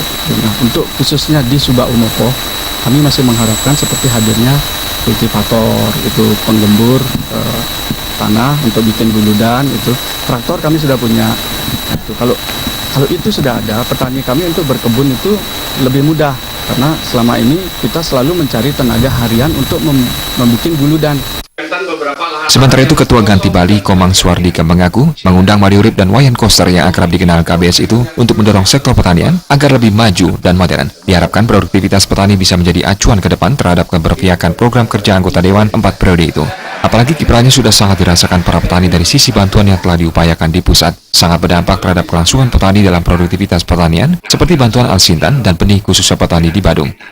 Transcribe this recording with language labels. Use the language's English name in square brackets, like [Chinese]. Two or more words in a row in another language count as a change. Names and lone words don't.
[Indonesian] Nah, untuk khususnya di Subak Umepoh, kami masih mengharapkan seperti hadirnya kultivator, itu penggembur tanah untuk bikin guludan, itu traktor kami sudah punya. Itu kalau itu sudah ada, petani kami untuk berkebun itu lebih mudah, karena selama ini kita selalu mencari tenaga harian untuk membuat guludan. Sementara itu, Ketua Ganti Bali Komang Suardika mengaku mengundang Made Urip dan Wayan Koster yang akrab dikenal KBS itu untuk mendorong sektor pertanian agar lebih maju dan modern. Diharapkan produktivitas petani bisa menjadi acuan ke depan terhadap keberpihakan program kerja anggota Dewan 4 periode itu. Apalagi kiprahnya sudah sangat dirasakan para petani dari sisi bantuan yang telah diupayakan di pusat. Sangat berdampak terhadap kelangsungan petani dalam produktivitas pertanian, seperti bantuan Alsintan dan benih khususnya petani di Badung.